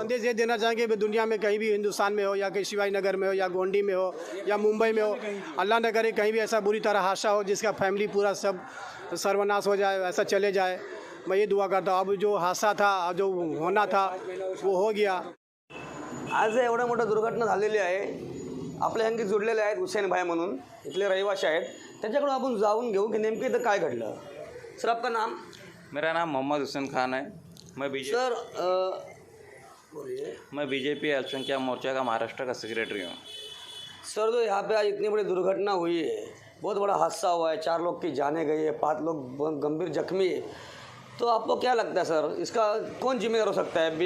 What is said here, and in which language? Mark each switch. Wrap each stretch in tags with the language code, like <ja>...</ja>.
<hi>संदेश ये देना चाहेंगे कि दुनिया में कहीं भी, हिंदुस्तान में हो या कहीं शिवाजी नगर में हो या गोंडी में हो या मुंबई में हो, अल्लाह न करे कहीं भी ऐसा बुरी तरह हादसा हो जिसका फैमिली पूरा सब सर्वनाश हो जाए, ऐसा चले जाए। मैं ये दुआ करता हूँ। अब जो हादसा था, जो होना था वो हो गया।</hi> <mr>आज एवढ्या मोठ्या दुर्घटना झालेली आहे, आपल्या अंगी जुडलेले आहेत हुसेन भाई म्हणून, इथले रहिवासी आहेत, त्यांच्याकडून आपण जाऊन घेऊ की नेमकं इथं काय घडलं.</mr> <hi>सर आपका नाम? मेरा नाम मोहम्मद हुसैन खान है। सर बोलिए. मैं बीजेपी अल्पसंख्यक मोर्चा का महाराष्ट्र का सेक्रेटरी हूँ। सर जो यहाँ पे आज इतनी बड़ी दुर्घटना हुई है, बहुत बड़ा हादसा हुआ है, 4 लोग की जाने गई है, 5 लोग गंभीर जख्मी है, तो आपको क्या लगता है सर, इसका कौन जिम्मेदार हो सकता है?</hi>